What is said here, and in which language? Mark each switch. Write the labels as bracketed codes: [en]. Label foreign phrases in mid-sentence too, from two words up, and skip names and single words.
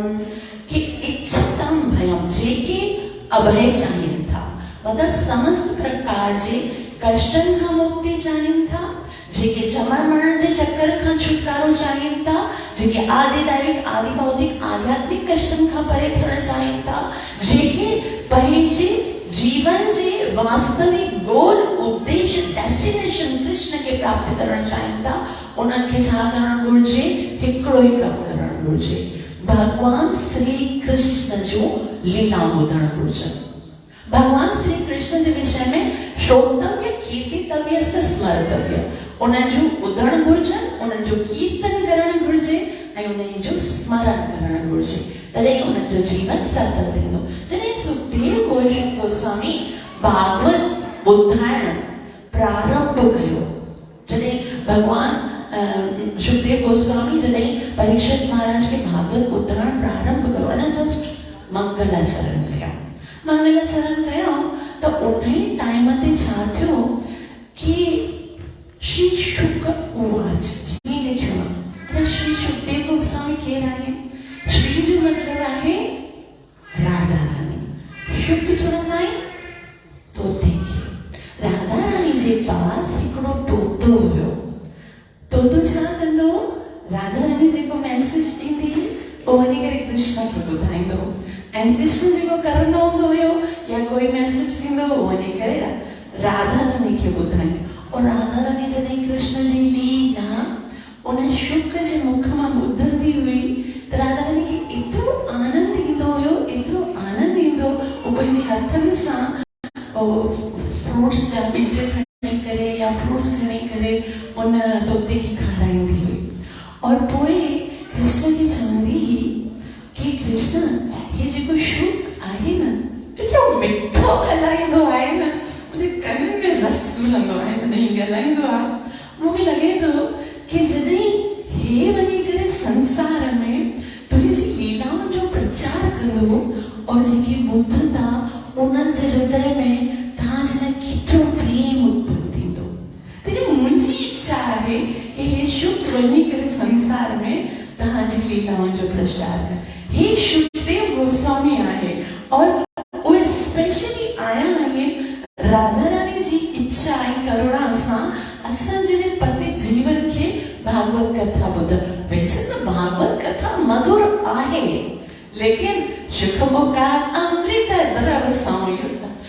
[sd] कि [sa] इच्छतां भयं [sd] जेके अभय चाहिनि था, मतलब समस्त प्रकार जे कष्टनि खां मुक्ति चाहिनि था, जेके जमण मरण जे चक्कर खां छुटकारो चाहिनि था, जेके आदिदैविक आदि भौतिक आध्यात्मिक कष्टनि खां परे थियण चाहिनि था, जेके पंहिंजे जीवन जे वास्तविक गोल उद्देश्य डेस्टिनेशन कृष्ण के प्राप्त करण चाहिनि था, उन्हनि खे छा करणु घुरिजे? हिकिड़ो ई कमु करणु घुरिजे, भगवान श्री कृष्ण जो लीला ॿुधणु घुरिजे। भगवान श्री कृष्ण के विषय में [sa] श्रोतव्य कीर्तितव्य स्मर्तव्य, [sd] उन्हनि जो ॿुधणु घुरिजे, उन्हनि जो कीर्तन करणु घुरिजे ऐं उन्हनि जो स्मरण करणु घुरिजे। तॾहिं उन्हनि जो जीवन सफल थींदो। जॾहिं सुखदेव गोस्वामी भागवत ॿुधाइण प्रारंभ कयो, जॾहिं भगवान सुखदेव गोस्वामी जॾहिं परीक्षित महाराज के भागवत ॿुधाइण प्रारंभ कयो, अञा जस्ट मंगलाचरण कयो त उन ई टाइम ते छा थियो कि [sa] श्री शुक उवाच, [sd] जी लिखियो आहे त श्री सुखदेव गोस्वामी केरु आहे? श्री जो मतलब आहे राधा रानी। शुक चवंदा आहिनि तोते खे। राधा रानी जे पास हिकिड़ो तोतो हुयो। तोतो छा कंदो? राधा रानी जेको मैसेज ॾींदी पोइ वञी करे कृष्ण खे ॿुधाईंदो, ऐं कृष्ण जेको करंदो हूंदो हुयो या कोई मैसेज ॾींदो वञी करे राधा रानी खे ॿुधाई। और राधा रानी जॾहिं कृष्ण जी लीला उन शुक जे मुख मां ॿुधंदी हुई त राधा रानी खे एतिरो आनंद ईंदो हुयो, एतिरो आनंद ईंदो। वो पंहिंजे हथनि सां फ्रूट्स जा ॿिज खणी करे या फ्रूट्स खणी करे उन तोते खे खाराईंदी हुई। और पोइ कृष्ण खे चवंदी हुई कि कृष्ण हे जेको शुक आहे न एतिरो मिठो ॻाल्हाईंदो आहे न, मुंहिंजे कननि में रस मिलंदो आहे तॾहिं ॻाल्हाईंदो आहे। मूंखे लॻे थो कि जॾहिं हे वञी करे संसार में तुंहिंजी लीलाउनि जो प्रचार कंदो और जेके ॿुधंदा उन्हनि जे हृदय में तव्हांजे लाइ केतिरो प्रेम उत्पन्न थींदो। तॾहिं मुंहिंजी इच्छा आहे कि हे शुक वञी करे संसार में तव्हांजी लीलाउनि जो प्रचार कर। हे शुकदेव गोस्वामी आहे और उहे स्पेशली आया आहिनि राधा रानी जी इच्छा ऐं करुणा सां असांजे पति जीवन खे भागवत कथा ॿुधण। [hi] वैसे तो [sd] भागवत कथा मधुर आहे, लेकिन [sa] सुख मुखार अमृत द्रव संयुक्त।